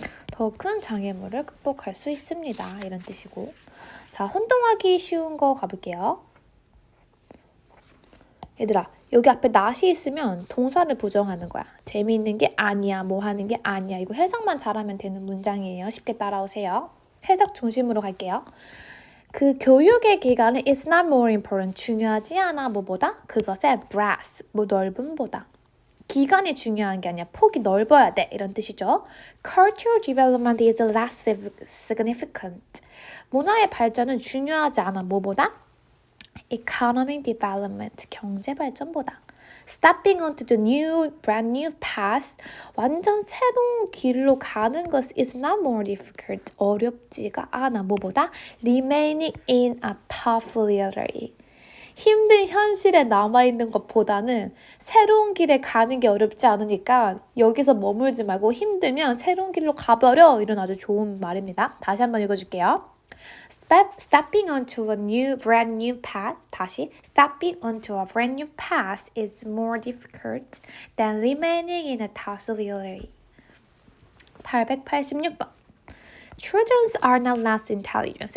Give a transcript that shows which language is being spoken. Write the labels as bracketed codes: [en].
[ko] 더 큰 장애물을 극복할 수 있습니다. 이런 뜻이고. 자, 혼동하기 쉬운 거 가볼게요. 얘들아, 여기 앞에 not이 있으면 동사를 부정하는 거야. 재미있는 게 아니야, 뭐 하는 게 아니야. 이거 해석만 잘하면 되는 문장이에요. 쉽게 따라오세요. 해석 중심으로 갈게요. 그 교육의 기간은 [en] is not more important. [ko] 중요하지 않아, 뭐보다? 그것의 breadth, 뭐 넓음보다. 기간이 중요한 게 아니야. 폭이 넓어야 돼. 이런 뜻이죠. [en] Cultural development is less significant. [ko] 문화의 발전은 중요하지 않아. 뭐보다? [en] Economic development, [ko] 경제 발전보다. [en] Stepping onto the brand new path, [ko] 완전 새로운 길로 가는 것 [en] is not more difficult, [ko] 어렵지가 않아. 뭐보다? [en] Remaining in a tough reality. [ko] 힘든 현실에 남아있는 것보다는 새로운 길에 가는 게 어렵지 않으니까 여기서 머물지 말고 힘들면 새로운 길로 가버려. 이런 아주 좋은 말입니다. 다시 한번 읽어줄게요. [en] Stepping onto a brand new path. [ko] 다시. [en] Stepping onto a brand new path is more difficult than remaining in a tough reality. [ko] 886번. [en] Children are not less intelligent.